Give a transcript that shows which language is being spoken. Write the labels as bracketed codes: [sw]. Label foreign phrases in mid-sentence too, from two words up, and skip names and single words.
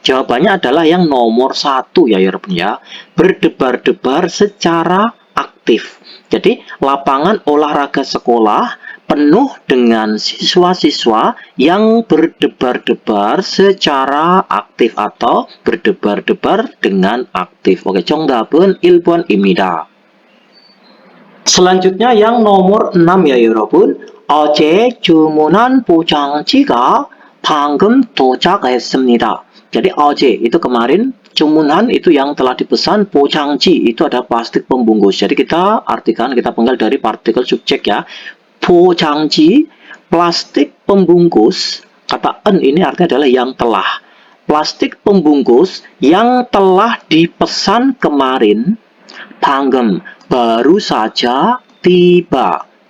[id] Jawabannya adalah yang nomor 1 ya Yorobun ya. Berdebar-debar secara aktif. Jadi lapangan olahraga sekolah penuh dengan siswa-siswa yang berdebar-debar secara aktif atau berdebar-debar dengan aktif. Oke, [ko] 정답은 1번입니다. [id] Selanjutnya yang nomor 6 ya 여러분. [ko] 어제 주문한 포장지가 방금 도착했습니다. [id] Jadi 어제 itu kemarin, 주문한 itu yang telah dipesan, 포장지 itu ada plastik pembungkus. Jadi kita artikan, kita penggal dari partikel subjek ya. 포장지, plastik pembungkus. Kata en ini artinya adalah yang telah. Plastik pembungkus yang telah dipesan kemarin, 방금, baru saja tiba.